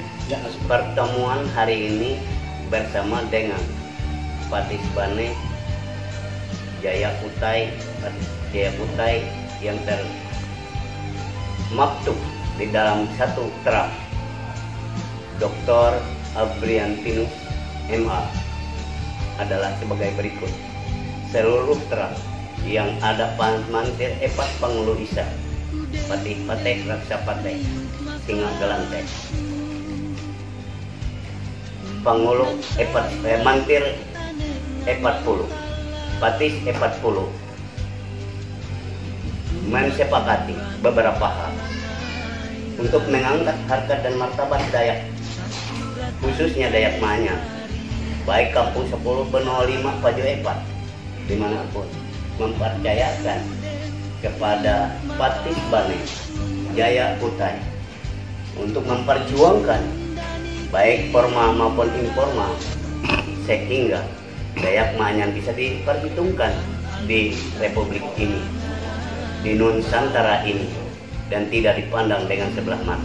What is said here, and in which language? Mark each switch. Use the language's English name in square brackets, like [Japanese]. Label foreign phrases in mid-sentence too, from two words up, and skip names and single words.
[Indonesian] Pertemuan hari ini bersama dengan Patis Bane Jaya Kutai yang termaktub di dalam satu terang Dr. Abriantinus MA adalah sebagai berikut. Seluruh terang yang ada mantir epat pangulu isa patih pateh raksa pateh singa gelante pangulu mantir 40 patis 40 mensepakati beberapa hal untuk mengangkat harkat dan martabat Dayak, khususnya Dayak Manyar, baik kampung 10 benua 5 Paju Epat dimanapun, mempercayakan kepada Patis Bane Jaya Kutai untuk memperjuangkan baik formal maupun informal sehingga Dayak Manyar bisa diperhitungkan di Republik ini, di Nusantara ini, dan tidak dipandang dengan sebelah mata.